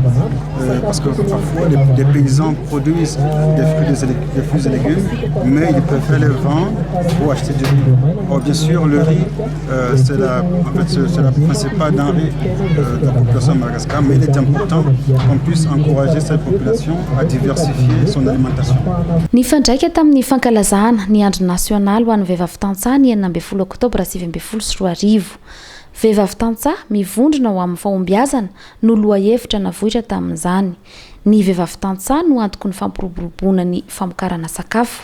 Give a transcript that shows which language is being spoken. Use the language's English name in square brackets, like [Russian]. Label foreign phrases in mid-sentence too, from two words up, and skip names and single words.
[French] Parce que parfois, les paysans produisent des fruits et légumes, mais ils préfèrent les vendre pour acheter du riz. Or, bien sûr, le riz, c'est la principale denrée de la population de Madagascar, mais il est important qu'on puisse encourager cette population à diversifier son alimentation. [Malagasy] Ny fandraika tamin'ny fankalazana ny andro nasionaly ho an'ny vehivavy tantsaha ny 12 oktobra 2024. Vehivavy tantsaha mivondrona ho amin'ny fahombiazana no lohahevitra navohitra tamin'izany. Ny vehivavy tantsaha no antoko ny fampiroboroboana ny famokarana sakafo.